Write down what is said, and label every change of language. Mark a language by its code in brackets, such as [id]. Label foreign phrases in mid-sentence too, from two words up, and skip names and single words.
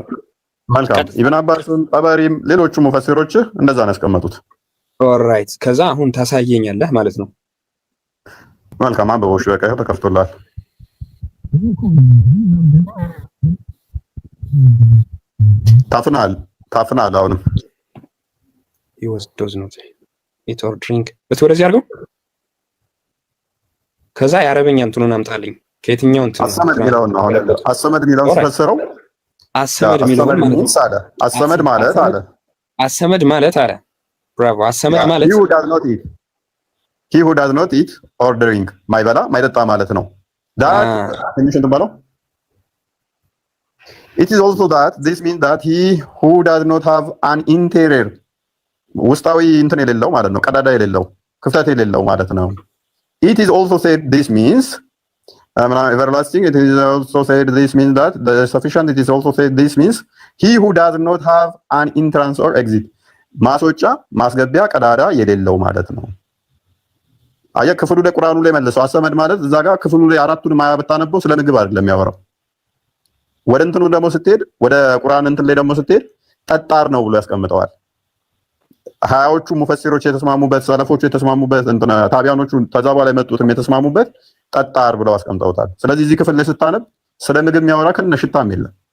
[am] መልካም ኢብን አባስም ጠበሪም ሌሎቹ ሙፈሲሮች እንደዛ ነው ያስቀመጡት። ኦልራይት ከዛ አሁን ታሳየኛለህ ማለት ነው። መልካም አንብቦሽ በቃ ተከፍቶላል። ታፍናል አሁንም [en] does not eat or drink [am] ወደዚህ አድርገው። ከዛ የአረበኛ እንትኑን አምጣልኝ። ከየትኛው እንትን አሰመድ የሚለውን ነው አሁን አሰመድ የሚለውን ስለሰረው አሰመድ የሚለውን አሰመድ ማለት አለ አሰመድ ማለት አለ። ብራቮ አሰመድ ማለት [en] he who does not eat or drink [am] ማይበላ ማይጠጣ ማለት ነው። [en] that [am] ትንሽ እንትን ባለው [en] it is also that this means that he who does not have an interior [am] ውስጣዊ እንትን የሌለው ማለት ነው። ቀዳዳ የሌለው ክፍተት የሌለው ማለት ነው። [en] it is also said this means everlasting. It is also said this means that the sufficient. It is also said this means he who does not have an entrance or exit [am] ማስወጫ ማስገቢያ ቀዳዳ የሌለው ማለት ነው። አየ ክፍሉ ላይ ቁርአኑ ላይ መልሰው አሰመድ ማለት እዛ ጋር ክፍሉ ላይ አራቱን ማያ ብታነበው ስለ ምግብ አይደለም የሚያወራው። ወደ እንትኑ ደግሞ ስትሄድ ወደ ቁርአን እንትን ላይ ደግሞ ስትሄድ ጠጣር ነው ብሎ ያስቀምጠዋል። ሀያዎቹ ሙፈሲሮች የተስማሙበት ሰለፎቹ የተስማሙበት እንትን ታቢያኖቹ ተዛባ ላይ መጡትም የተስማሙበት ጠጣር ብለው አስቀምጠውታል። ስለዚህ እዚህ ክፍል ላይ ስታነብ ስለ ምግብ የሚያወራ ከነ ሽታም የለም።